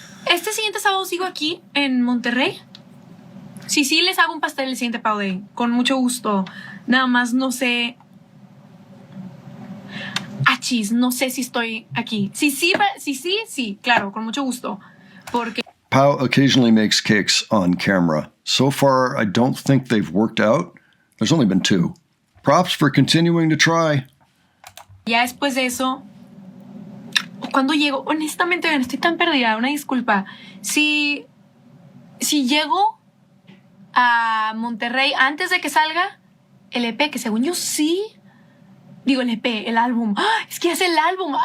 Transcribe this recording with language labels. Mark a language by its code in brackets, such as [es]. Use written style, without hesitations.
[es] Este siguiente sábado sigo aquí en Monterrey. Sí, les hago un pastel el siguiente Pau Day. Con mucho gusto. Nada más no sé. Achis, no sé si estoy aquí. Sí, claro, con mucho gusto. Porque [en] Pau occasionally makes cakes on camera. So far, I don't think they've worked out. There's only been 2. Props for continuing to try. [es] ya después de eso, cuando llego, honestamente, vean, estoy tan perdida, una disculpa. Si llego a Monterrey antes de que salga el EP, que según yo sí, digo el EP, el álbum. ¡Ah! Es que es el álbum.